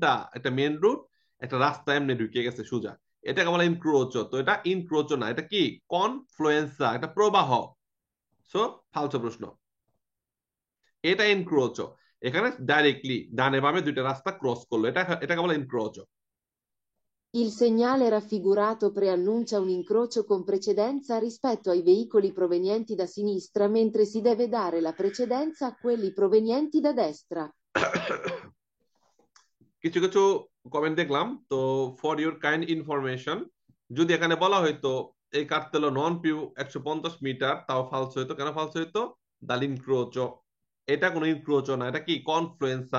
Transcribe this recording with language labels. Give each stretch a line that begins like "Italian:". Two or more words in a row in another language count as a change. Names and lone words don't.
Bangla: একটা মেন রোড, একটা রাস্তা এমনি ঢুকে গেছে সোজা, এটাকে বলা ইনক্রোচ। তো এটা ইনক্রোচ না, এটা কি কনফ্লুয়েন্সা, এটা প্রবাহ। সো ফালতু প্রশ্ন। এটা ইনক্রোচ, এখানে ডাইরেক্টলি ডানে বামে দুইটা রাস্তা ক্রস করলো, এটাকে বলা ইনক্রোচ।
Italian: Il segnale raffigurato preannuncia un incrocio con precedenza rispetto ai veicoli provenienti da sinistra, mentre si deve dare la precedenza a quelli provenienti da destra.
Bangla: কিছু কিছু কমেন্ট দেখলাম তো,
English: for your kind information,
Bangla: যদি এখানে বলা হয়তো এই কার্তেলো
Italian: non più
Bangla: 150 মিটার, তাও ফালস হইতো। কেন ফালস হইতো?
Italian: dall'incrocio.
Bangla: এটা কোনো ইনক্রোচো না, এটা কি কনফ্লুয়েন্সা।